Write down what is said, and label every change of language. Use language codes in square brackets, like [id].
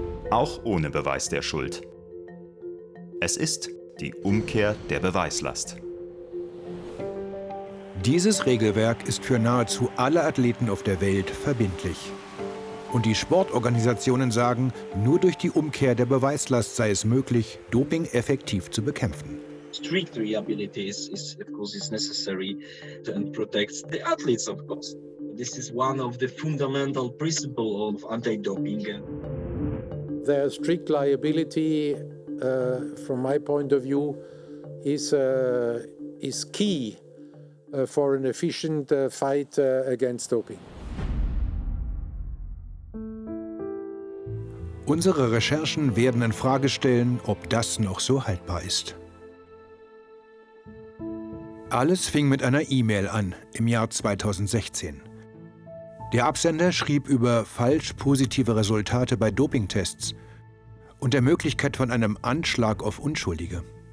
[de] Auch ohne Beweis der Schuld. Es ist die Umkehr der Beweislast. Dieses Regelwerk ist für nahezu alle Athleten auf der Welt verbindlich. Und die Sportorganisationen sagen, nur durch die Umkehr der Beweislast sei es möglich, Doping effektiv zu bekämpfen. [en] Strict reliability is of course necessary and protects the athletes, of course. This is one of the fundamental principles of anti-doping. The strict liability, from my point of view, is key for an efficient fight against doping. [de] Unsere Recherchen werden in Frage stellen, ob das noch so haltbar ist. Alles fing mit einer E-Mail an, im Jahr 2016. Der Absender schrieb über falsch positive Resultate bei Dopingtests und der Möglichkeit von einem Anschlag auf Unschuldige.